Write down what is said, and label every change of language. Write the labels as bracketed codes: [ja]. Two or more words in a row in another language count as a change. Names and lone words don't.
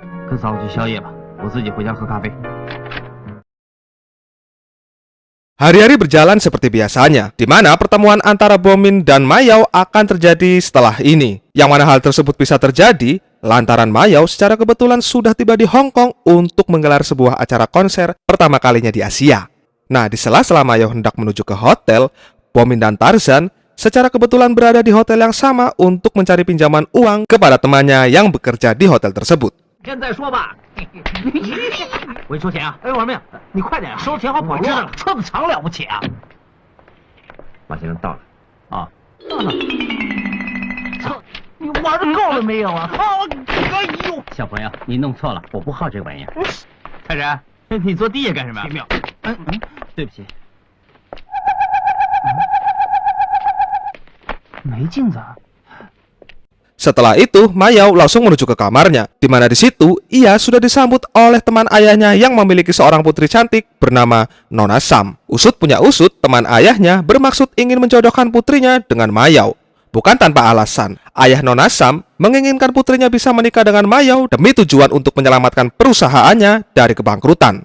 [zh] 跟嫂子去宵夜吧，我自己回家喝咖啡。 [id] Hari-hari berjalan seperti biasanya, di mana pertemuan antara Bomin dan Mayau akan terjadi setelah ini. Yang mana hal tersebut bisa terjadi lantaran Mayau secara kebetulan sudah tiba di Hong Kong untuk menggelar sebuah acara konser pertama kalinya di Asia. Nah, di sela-sela Mayau hendak menuju ke hotel, Bomin dan Tarzan secara kebetulan berada di hotel yang sama untuk mencari pinjaman uang kepada temannya yang bekerja di hotel tersebut. [zh] 现在说吧，我给你收钱啊！哎，王明，你快点收钱好保值了，车子长了不起啊！马先生到了啊，到了。操，你玩的够了没有啊？好，哎呦，小朋友，你弄错了，我不好这玩意儿。泰山，你坐地下干什么？妙，对不起。没镜子啊。 [id] Setelah itu, Mayau langsung menuju ke kamarnya, di mana di situ ia sudah disambut oleh teman ayahnya yang memiliki seorang putri cantik bernama Nona Sam. Usut punya usut, teman ayahnya bermaksud ingin menjodohkan putrinya dengan Mayau. Bukan tanpa alasan, ayah Nona Sam menginginkan putrinya bisa menikah dengan Mayau demi tujuan untuk menyelamatkan perusahaannya dari kebangkrutan.